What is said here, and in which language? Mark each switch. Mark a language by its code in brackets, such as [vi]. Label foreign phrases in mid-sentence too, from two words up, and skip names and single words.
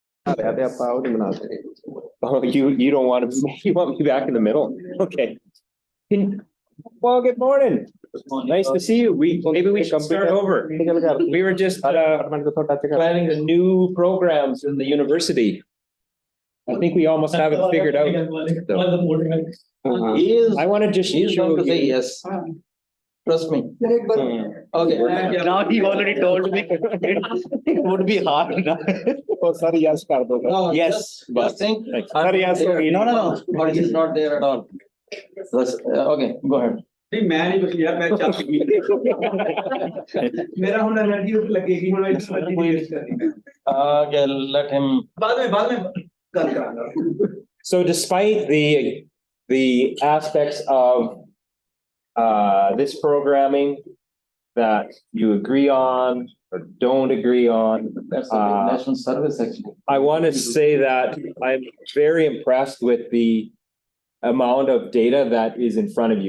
[hi] रहते आप पाव नहीं बनाते [en] Oh, you don't want to, you want me back in the middle? Okay. Well, good morning. Nice to see you. Maybe we should start over. We were just planning the new programs in the university. I think we almost have it figured out. He is, I want to just he is going show to say you. yes. Trust me. Okay. Now he already told me it would be hard. Oh, sorry, yes, [hi] कर दो. [en] No, Yes, Just think. Sir, yes, No, but he's not there at all. Okay, go ahead. [pa] ਨਹੀਂ ਮੈਂ ਨਹੀਂ ਕੁਛ ਯਾਰ ਮੈਂ ਚੱਲ ਗਈ ਮੇਰਾ ਹੁਣ ਐਨਰਜੀ ਉੱਤੇ ਲੱਗੇਗੀ ਹੁਣ ਇਸ ਵਾਰ [en] Okay, let him. [pa] ਬਾਅਦ ਵਿੱਚ ਗੱਲ ਕਰਾਂਗਾ [en] So despite the aspects of this programming that you agree on or don't agree on, That's a big national service actually. I want to say that I'm very impressed with the amount of data that is in front of you.